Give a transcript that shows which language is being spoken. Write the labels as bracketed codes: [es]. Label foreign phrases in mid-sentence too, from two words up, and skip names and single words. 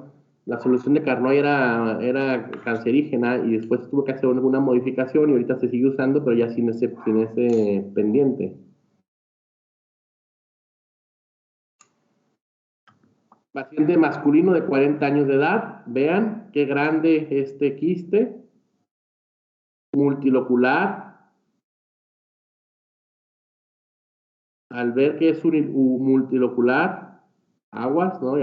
[es] La solución de Carnoy era cancerígena y después tuvo que hacer alguna modificación y ahorita se sigue usando, pero ya sin ese pendiente. Paciente masculino de 40 años de edad, vean qué grande este quiste, multilocular. Al ver que es un multilocular, aguas, ¿no?